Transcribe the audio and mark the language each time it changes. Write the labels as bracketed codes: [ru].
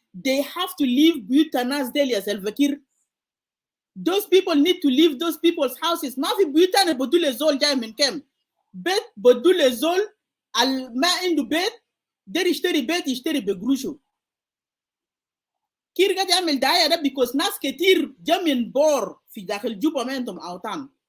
[en] they have to leave [ar] بيوت الناس ديل يا سلفا كير. [en] those people need to leave those people's houses. [ar] ما في بيوت أنا بدول الزول جاي من كم بيت بدول الزول ما عنده بيت ده يشتري بيت يشتري بقروشه. كير قاعد يعمل دعايه ده بيكوز ناس كتير جا من بور في داخل جوبا ما عندهم اوطان.